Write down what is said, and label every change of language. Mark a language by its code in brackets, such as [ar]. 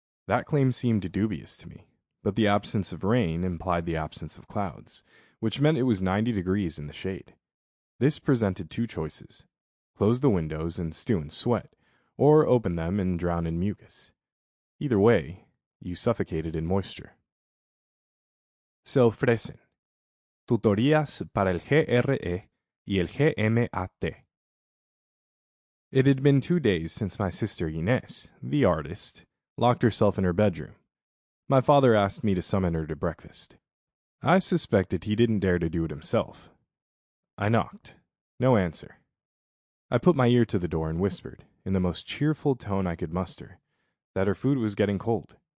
[en] That claim seemed dubious to me, but the absence of rain implied the absence of clouds, which meant it was 90 degrees in the shade. This presented two choices: close the windows and stew in sweat, or open them and drown in mucus. Either way, you suffocated in moisture. [es] Se ofrecen tutorías para el GRE y el GMAT. [en] It had been 2 days since my sister Inés, the artist, locked herself in her bedroom. My father asked me to summon her to breakfast. I suspected he didn't dare to do it himself. I knocked. No answer. I put my ear to the door and whispered, in the most cheerful tone I could muster, that her food was getting cold.